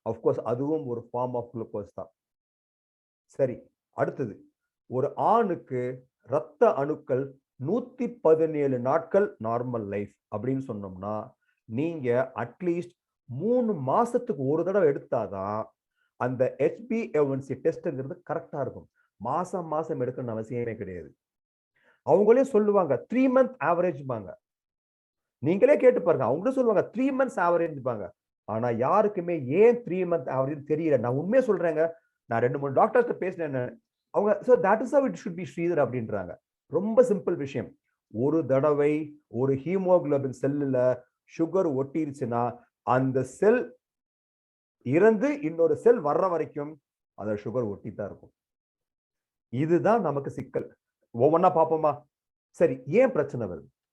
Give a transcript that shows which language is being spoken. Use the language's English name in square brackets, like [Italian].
[Tamil] Of course அதுவும் ஒரு form of glucose தான். சரி, அடுத்தது, ஒரு ஆணுக்கு இரத்த அணுக்கள் 117 நாட்கள் நார்மல் லைஃப் அப்படின்னு சொன்னோம்னா, நீங்க அட்லீஸ்ட் 3 மாசத்துக்கு ஒரு தடவை எடுத்தாதான் அந்த HbA1c டெஸ்ட்ங்கிறது கரெக்டா இருக்கும். மாசம் மாசம் எடுக்கணும்னு அவசியமே கிடையாது. அவங்களே சொல்லுவாங்க 3 மந்த் ஆவரேஜ் பாங்க. நீங்களே கேட்டு பாருங்க, அவங்களே சொல்லுவாங்க 3 மந்த்ஸ் ஆவரேஜ் பாங்க. ஆனா யாருக்குமே ஏன் 3 மந்த் ஆவரேஜ் தெரியல. நான் உண்மையை சொல்றேங்க. நான் 2-3 டாக்டர்ஸ்ட பேசினேன். அவங்க [English] so that is how it should be Sridhar [Tamil] அப்படின்றாங்க. ரொம்ப சிம்பிள் விஷயம். ஒரு தடவை ஒரு ஹீமோகுளோபின் செல்லுல சுகர் ஒட்டிருச்சுன்னா அந்த செல் இறந்து இன்னொரு செல் வர்ற வரைக்கும் அந்த சுகர் ஒட்டித்தான் இருக்கும். இதுதான் நமக்கு சிக்கல். ஒவ்வொன்னா பார்ப்போமா? சரி, ஏன் பிரச்சனை வருது?